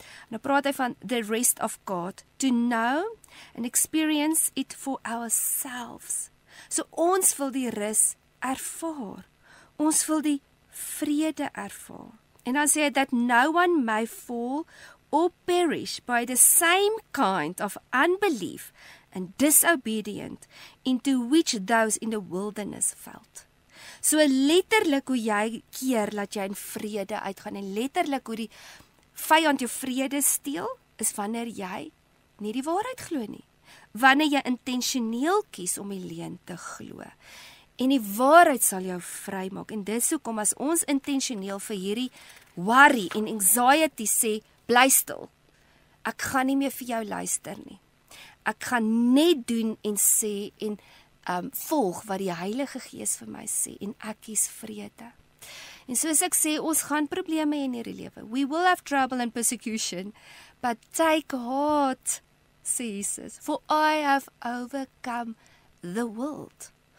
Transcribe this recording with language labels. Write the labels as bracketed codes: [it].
[af] Nou praat hy van [en] the rest of God, to know and experience it for ourselves. [af] So ons wil die rus ervaar. Ons wil die vrede ervaar. En dan sê hy [en] that no one may fall or perish by the same kind of unbelief and disobedient into which those in the wilderness fell. [af] So letterlik hoe jy keer dat jy in vrede uitgaan, en letterlik hoe die vyand jou vrede steel, is wanneer jy nie die waarheid glo nie. Wanneer jy intentioneel kies om die leuen te glo. En die waarheid sal jou vry maak. En dis hoekom as ons intentioneel vir hierdie worry en anxiety sê, bly stil. Ek gaan nie meer vir jou luister nie. Ek gaan net doen en sê en volg wat die Heilige Gees vir my sê, en ek kies vrede. En soos ek sê, ons gaan probleme hê in hierdie lewe. [en] We will have trouble and persecution, but take heart, sê Jesus, for I have overcome the world.